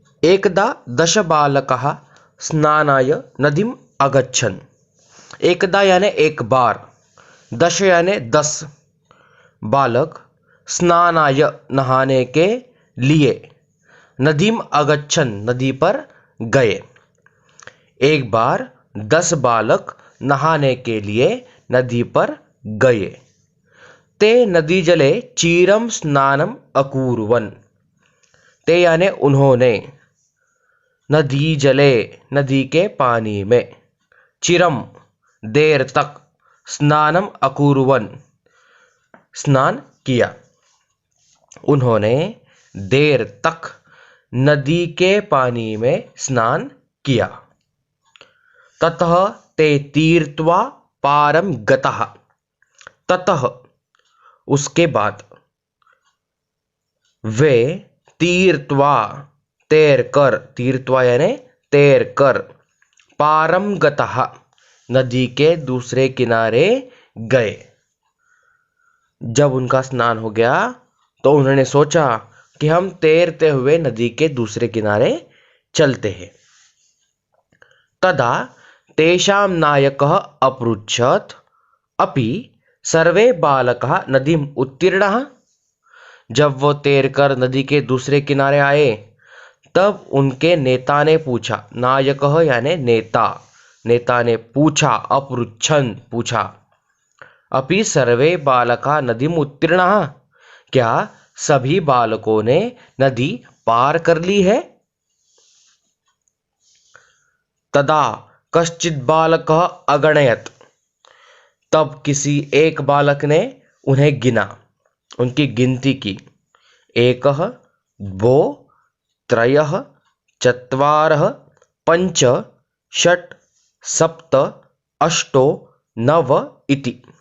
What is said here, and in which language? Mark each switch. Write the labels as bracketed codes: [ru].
[sa] एकदा दशबालकः स्नानाय नदीम् अगच्छन्। [hi] एकदा यानी एक बार, दश यानी 10, बालक स्नानाय नहाने के लिए, नदीम अगच्छन नदी पर गए। एक बार 10 बालक नहाने के लिए नदी पर गए। [sa] ते नदी जले चीरम स्नानम अकुर्वन्। [hi] ते यानी उन्होंने, नदी जले नदी के पानी में, चिरम देर तक, स्नानम अकुर्वन् स्नान किया। उन्होंने देर तक नदी के पानी में स्नान किया। [sa] ततः ते तीर्त्वा पारम गतः। [hi] ततः उसके बाद, वे तीर्त्वा तैर कर, तीर्त्वा यानी तैर कर, पारम गतः नदी के दूसरे किनारे गए। जब उनका स्नान हो गया तो उन्होंने सोचा कि हम तैरते हुए नदी के दूसरे किनारे चलते हैं। [sa] तदा तेषां नायकः अपृच्छत् अपि सर्वे बालकाः नदीम् उत्तीर्णाः। [hi] जब वो तैरकर नदी के दूसरे किनारे आए तब उनके नेता ने पूछा, नायकः यानी नेता, नेता ने पूछा, अपृच्छन् पूछा, [sa] अपि सर्वे बालकाः नदीम् उत्तीर्णाः, [hi] क्या सभी बालकों ने नदी पार कर ली है? [sa] तदा कश्चित् बालकः अगणयत्। [hi] तब किसी एक बालक ने उन्हें गिना, उनकी गिनती की। [sa] एकः, द्वौ, त्रयः, चत्वारः, पञ्च, षट्, सप्त, अष्टो, नव इति।